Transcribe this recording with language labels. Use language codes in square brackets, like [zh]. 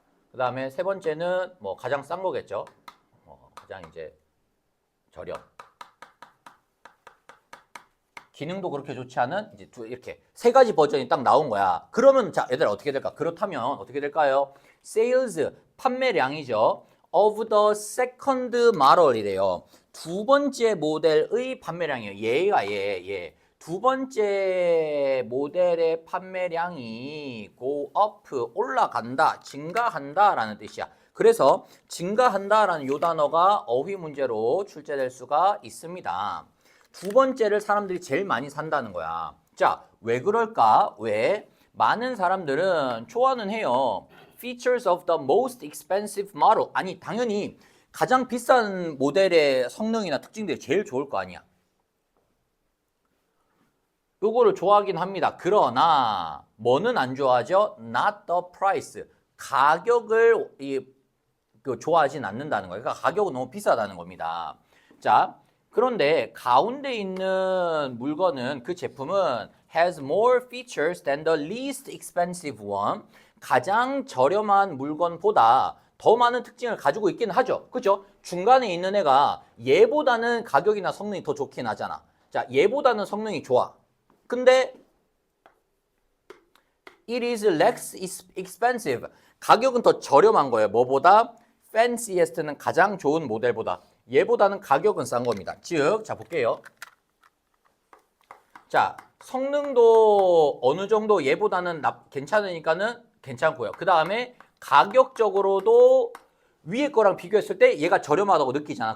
[ko] 그 다음에 세 번째는 뭐 가장 싼 거겠죠. 가장 이제 저렴. 기능도 그렇게 좋지 않은 이제 이렇게 세 가지 버전이 딱 나온 거야. 그러면 자, 얘들아 어떻게 될까? 그렇다면 어떻게 될까요? Sales 판매량이죠. [en] Of the second model이래요. [ko] 두 번째 모델의 판매량이에요. 얘가 얘. 두 번째 모델의 판매량이 [en] go up [ko] 올라간다, 증가한다라는 뜻이야. 그래서 증가한다라는 요 단어가 어휘 문제로 출제될 수가 있습니다. 두 번째를 사람들이 제일 많이 산다는 거야. 자, 왜 그럴까? 왜? 많은 사람들은 좋아는 해요. [en] Features of the most expensive model. [ko] 아니, 당연히 가장 비싼 모델의 성능이나 특징들이 제일 좋을 거 아니야. 요거를 좋아하긴 합니다. 그러나 뭐는 안 좋아하죠? [en] Not the price. [ko] 가격을 좋아하진 않는다는 거예요. 그러니까 가격은 너무 비싸다는 겁니다. 자, 그런데 가운데 있는 물건은 그 제품은 [en] has more features than the least expensive one. [ko] 가장 저렴한 물건보다 더 많은 특징을 가지고 있긴 하죠. 그죠? 중간에 있는 애가 얘보다는 가격이나 성능이 더 좋긴 하잖아. 자, 얘보다는 성능이 좋아. 근데 [en] it is less expensive. [ko] 가격은 더 저렴한 거예요. 뭐보다? fanciest는 가장 좋은 모델보다. 얘보다는 가격은 싼 겁니다. 즉, 자 볼게요. 자, 성능도 어느 정도 얘보다는 괜찮으니까는 괜찮고요. 그 다음에 가격적으로도 위에 거랑 비교했을 때 얘가 저렴하다고 느끼잖아.